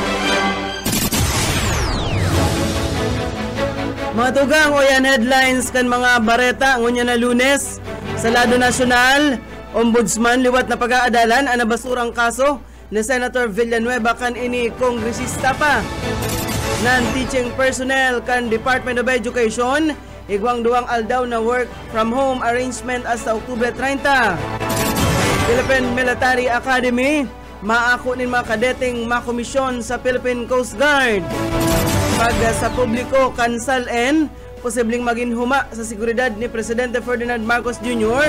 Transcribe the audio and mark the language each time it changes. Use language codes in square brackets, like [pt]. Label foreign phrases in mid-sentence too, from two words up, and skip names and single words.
[bik] Mga tugang, uyan headlines kan mga bareta ngunya na Lunes. Sa lado nasyonal, Ombudsman liwat na pag-aadalan ang nabasurang kaso ni Senator Villanueva kan ini kongresista pa. [en] Non-teaching personnel [bik] kan Department of Education igwang duwang aldaw na [en] work from home arrangement [bik] hasta Oktubre 30. Philippine Military Academy maako nin mga kadeteng makomisyon sa Philippine Coast Guard. Pag sa publiko kansalin posibleng maging huma sa seguridad ni Presidente Ferdinand Marcos Jr.